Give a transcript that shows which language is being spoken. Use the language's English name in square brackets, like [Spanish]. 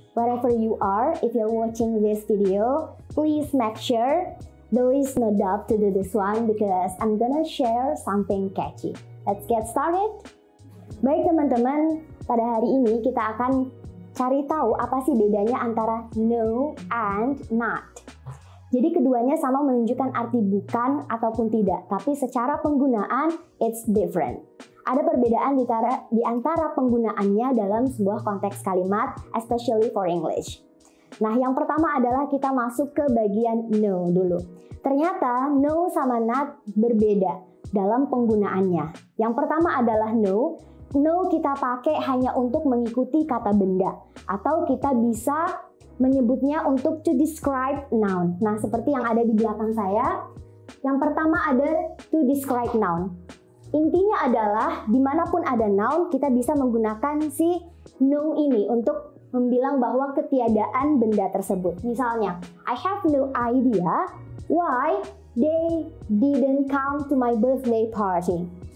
[English] Wherever you are, if you're watching this video, please make sure there is no doubt to do this one because I'm gonna share something catchy. Let's get started. [Indonesian] Baik teman-teman, pada hari ini kita akan cari tahu apa sih bedanya antara no and not. Jadi keduanya sama menunjukkan arti bukan ataupun tidak, tapi secara penggunaan [English] it's different. [Indonesian] Ada perbedaan di antara penggunaannya dalam sebuah konteks kalimat, [English] especially for English. [Indonesian] Nah, yang pertama adalah kita masuk ke bagian no dulu. Ternyata no sama not berbeda dalam penggunaannya. Yang pertama adalah no. No kita pakai hanya untuk mengikuti kata benda, atau kita bisa menyebutnya untuk [English] to describe noun. [Indonesian] Nah, seperti yang ada di belakang saya. Yang pertama ada [English] to describe noun. [Indonesian] Intinya adalah dimanapun ada noun, kita bisa menggunakan si no ini untuk membilang bahwa ketiadaan benda tersebut. [English] Misalnya, I have no idea why they didn't come to my birthday party.